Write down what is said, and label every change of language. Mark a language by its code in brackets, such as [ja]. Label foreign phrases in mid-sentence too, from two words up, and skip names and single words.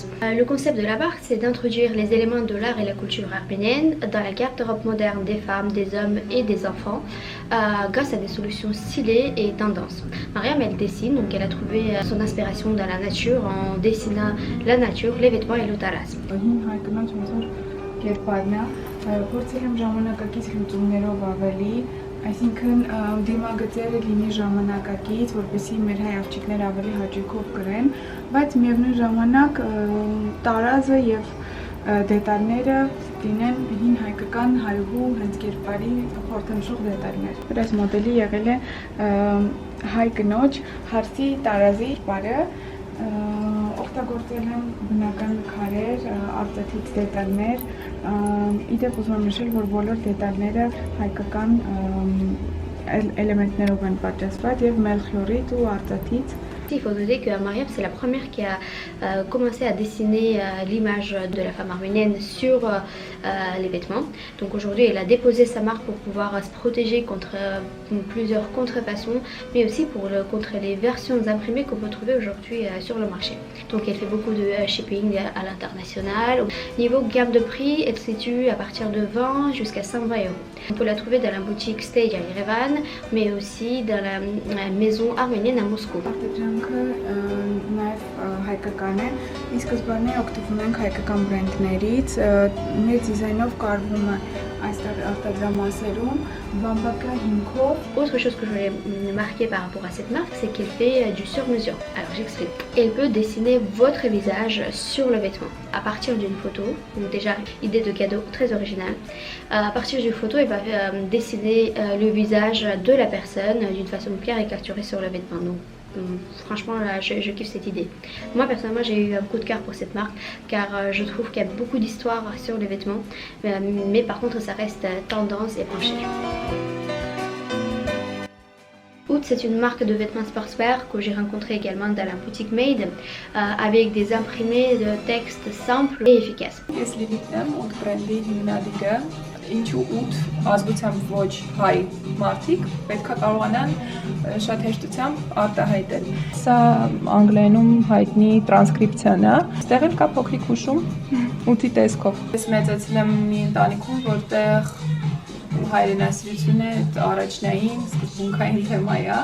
[fr] Le concept de la marque, c'est d'introduire les éléments de l'art et la culture arménienne dans la garde-robe moderne des femmes, des hommes et des enfants grâce à des solutions stylées et tendances. Mariam, elle dessine, donc elle a trouvé son inspiration dans la nature en dessinant la nature, les vêtements et le taras. [hy] Այսինքն դիմագծերը լինի ժամանակակից, որպեսզի մեր հայ աղջիկները ավելի հաճույքով կրեն, բայց միևնույն ժամանակ տարազը եւ դետալները լինեն հին հայկական հայհու հենց կերպարի խորհրդանշող դետալներ։ Այս մոդելի եղել է հայ կնոջ հարսի տարազի կերպարը, օգտագործել են բնական քարեր, արծաթից դետալներ, իդեպ ուզում եմ նշել, որ բոլոր դետալները հայկական éléments են պատրաստված եւ մելխիորից ու արծաթից. [fr] Il faut noter que Mariam, c'est la première qui a commencé à dessiner l'image de la femme arménienne sur les vêtements. Donc aujourd'hui, elle a déposé sa marque pour pouvoir se protéger contre plusieurs contrefaçons, mais aussi contre les versions imprimées qu'on peut trouver aujourd'hui sur le marché. Donc elle fait beaucoup de shipping à l'international. Niveau gamme de prix, elle se situe à partir de 20 jusqu'à 120 €. On peut la trouver dans la boutique Stage à Yerevan, mais aussi dans la maison arménienne à Moscou. [hy] Նաև հայկական է, ի սկզբանե օգտվում ենք հայկական բրենդներից, մեր դիզայնով կարվում է այստեղ արտադրամասերում, բամբակա հիմքով. [fr] Autre chose que je voulais marquer par rapport à cette marque, c'est qu'elle fait du sur-mesure. Alors j'explique. Elle peut dessiner votre visage sur le vêtement à partir d'une photo, donc déjà idée de cadeau très originale. À partir d'une photo, elle va dessiner le visage de la personne d'une façon caricaturée sur le vêtement. Donc, franchement, là, je kiffe cette idée. Moi, personnellement, j'ai eu un coup de cœur pour cette marque car je trouve qu'il y a beaucoup d'histoire sur les vêtements, mais par contre, ça reste tendance et pas cher. Oud, c'est une marque de vêtements sportswear que j'ai rencontré également dans la boutique Made avec des imprimés de textes simples et efficaces. [hy] Ինչու 8 ազգությամբ ոչ հայ մարդիկ պետք է կարողանան շատ հեշտությամբ արտահայտել։ Սա անգլերենում հայտնի տրանսկրիպցիան է։ Այստեղ էլ կա փոքրիկ հուշում 8-ի տեսքով։ Ես մեծացել եմ մի ընտանիքում, որտեղ հայրենասիրությունը առաջնային սկզբունքային թեմա է։